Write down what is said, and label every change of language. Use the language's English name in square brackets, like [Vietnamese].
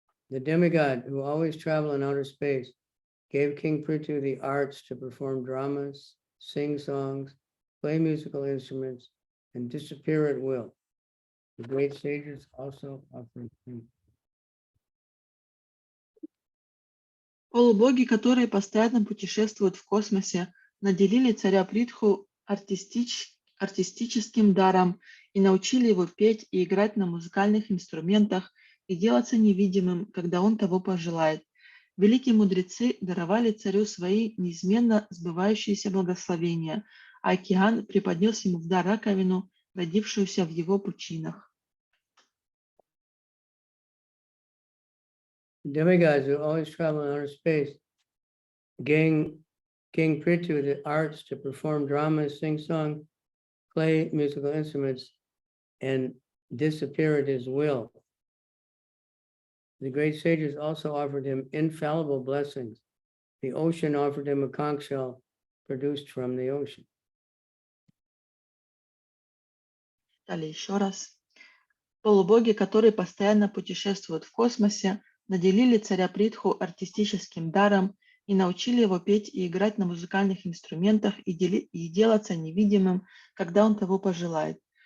[English] The demigod, who always traveled in outer space, gave King Prithu the arts to perform dramas, sing songs, play musical instruments, and disappear at will. The great sages also offered him. [Russian] Полубоги, которые постоянно путешествуют в космосе, наделили царя Притху артистическим даром и научили его петь и играть на музыкальных инструментах и делаться невидимым, когда он того пожелает. Великие мудрецы даровали царю свои неизменно сбывающиеся благословения, а океан преподнес ему в дар раковину, родившуюся в его пучинах. [English] Demigods who always travel in outer space, King Prithu the arts to perform dramas, sing songs, play musical instruments, and disappear at his will. The great sages also offered him infallible blessings. The ocean offered him a conch shell produced from the ocean. [Russian] Далее еще раз. Полубоги, которые постоянно путешествуют в космосе, наделили царя Притху артистическим даром и научили его петь и играть на музыкальных инструментах и делаться невидимым, когда он того пожелает.